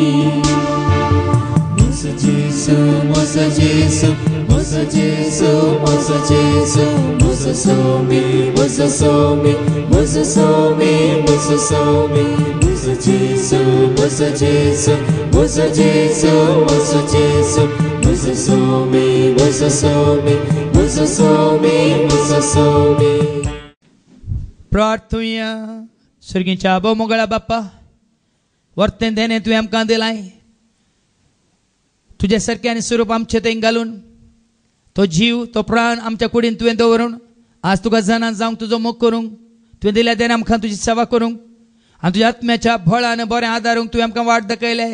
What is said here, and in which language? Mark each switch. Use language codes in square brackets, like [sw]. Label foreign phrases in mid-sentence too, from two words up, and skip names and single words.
[kok] Mozo Jesu, mozo Jesu, mozo Jesu, mozo Jesu, mozo somi, mozo somi, mozo somi, mozo somi. Mozo Jesu, mozo Jesu, mozo Jesu, mozo Jesu, mozo somi, mozo somi, mozo somi, mozo somi. प्रार्थुया स्वर्गीच्या आबो मोगळा बाप्पा वर्तें देणे तुवें आमकां दिलाय तुझ्या सारकें आनी स्वरूप आमचे थंय घालून तो जीव तो प्राण आमच्या कुडीन तुवें दवरून आज तुका जाणां जावंक तुजो मोग करूंक तुवें दिल्या देणे आमकां तुजी सेवा करूंक आनी तुज्या आत्म्याच्या बळान बरें आदारूंक तुवें आमकां वाट दाखयलें.